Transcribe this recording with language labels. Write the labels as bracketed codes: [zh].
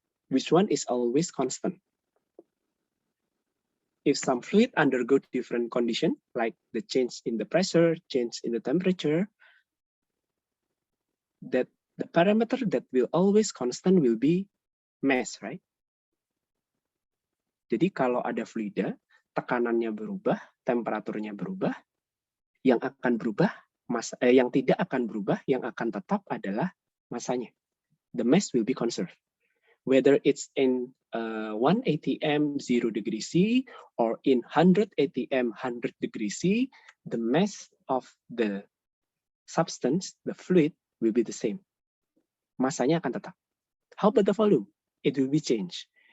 [en] Which one is always constant? If some fluid undergo different condition, like the change in the pressure, change in the temperature, that the parameter that will always constant will be mass, right? [id] Jadi kalau ada fluida, tekanannya berubah, temperaturnya berubah, yang akan berubah, yang tidak akan berubah, yang akan tetap adalah masanya. [en] The mass will be conserved. Whether it's in 1 atm 0 degrees C or in 100 atm 100 degrees C, the mass of the substance, the fluid, will be the same. [id] Masanya akan tetap. [en] How about the volume? It will be changed.